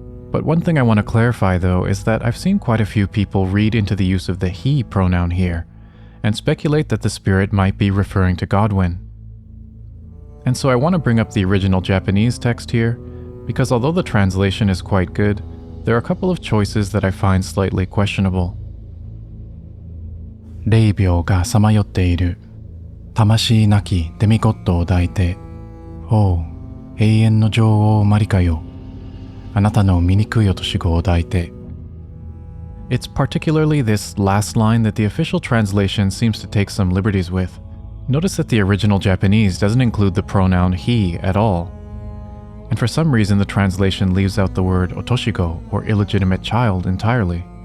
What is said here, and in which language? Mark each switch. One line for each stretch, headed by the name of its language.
English: But one thing I want to clarify though is that I've seen quite a few people read into the use of the he pronoun here, and speculate that the spirit might be referring to Godwyn. And so I want to bring up the original Japanese text here, because although the translation is quite good, there are a couple of choices that I find slightly questionable.
Japanese: 霊廟がさまよっている。魂なきデミゴッドを抱いて、おう、永遠の女王マリカよ。あなたの醜い落とし子を抱いて。
English: It's particularly this last line that the official translation seems to take some liberties with. Notice that the original Japanese doesn't include the pronoun he at all. And for some reason the translation leaves out the word otoshigo, or illegitimate child, entirely.